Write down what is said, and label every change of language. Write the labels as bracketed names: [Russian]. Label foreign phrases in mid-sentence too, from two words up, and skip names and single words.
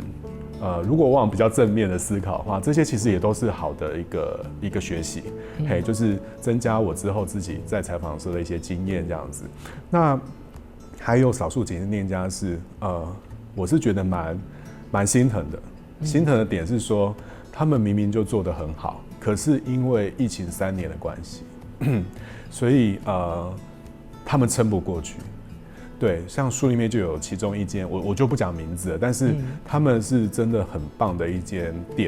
[Chinese] 如果往比較正面的思考的話，這些其實也都是好的一個學習，就是增加我之後自己在採訪時的一些經驗這樣子。那還有少數幾間店家是，我是覺得蠻心疼的。心疼的點是說，他們明明就做得很好，可是因為疫情3年的關係，所以他們撐不過去。對，像書裡面就有其中一間，我就不講名字了，但是他們是真的很棒的一間店。